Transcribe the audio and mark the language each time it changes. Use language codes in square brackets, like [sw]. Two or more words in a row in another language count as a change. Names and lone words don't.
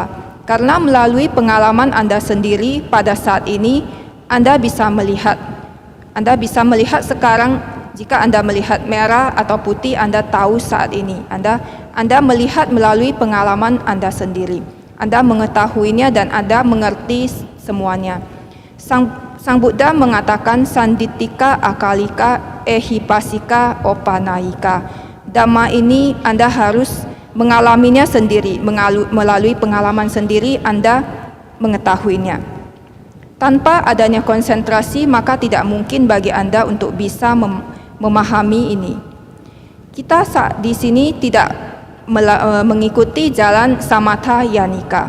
[id] Karena melalui pengalaman Anda sendiri pada saat ini, Anda bisa melihat sekarang. Jika Anda melihat merah atau putih, Anda tahu saat ini. Anda melihat melalui pengalaman Anda sendiri. Anda mengetahuinya dan Anda mengerti semuanya. Sang Buddha mengatakan [pi] sandittika akalika ehipasika opanayika. [id] Dhamma ini Anda harus mengalaminya sendiri, melalui pengalaman sendiri Anda mengetahuinya. Tanpa adanya konsentrasi, maka tidak mungkin bagi Anda untuk bisa memahami ini. Kita di sini tidak mengikuti jalan [pi] samatha yanika.